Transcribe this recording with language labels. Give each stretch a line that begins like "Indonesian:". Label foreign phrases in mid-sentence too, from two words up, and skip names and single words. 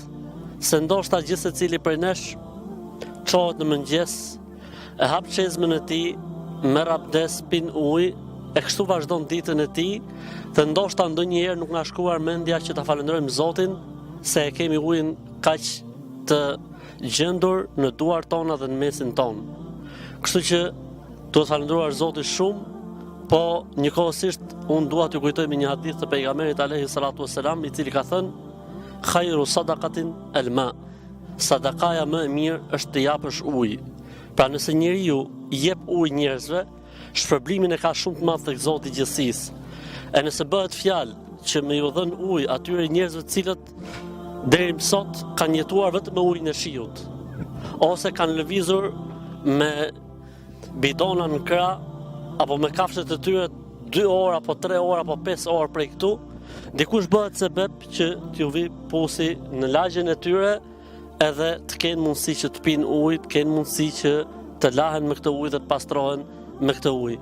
Albanian: Se ndoshta gjithë secili prej nesh çohet në mëngjes, e hap çezmën e tij, merr abdes, pin ujë, e kështu vazhdon ditën e tij, dhe ndoshta ndonjëherë nuk na shkuar mendja që ta falenderojmë Zotin se e kemi ujin kaq të gjendur në duart tona dhe në mesin ton. Kështu që duhet falendruar Zotin shumë, po njëkohësisht unë dua t'ju kujtoj me një hadith të pejgamberit
Arabic: عليه الصلاة والسلام,
Albanian: i cili ka thënë
Arabic: خير صدقة الماء.
Albanian: Sadakaja më e mirë është të japësh ujë. Pra nëse njeriu i jep ujë njerëzve, shpërblimin e ka shumë të madh tek Zoti i gjithësisë. E nëse bëhet fjalë që me ju dhën ujë atyre njerëzve të cilët deri më sot kanë jetuar vetëm me ujin e shiut, ose kanë lëvizur me bidona në krah, apo me kafshët e tyre 2 orë, apo 3 orë, apo 5 orë prej këtu, dikush bëhet sebeb që t'ju vi pusi në lagjen e tyre, edhe të kenë mundësi që të pinë ujë, të kenë mundësi që të lahen me këtë ujë dhe të pastrohen me këtë ujë.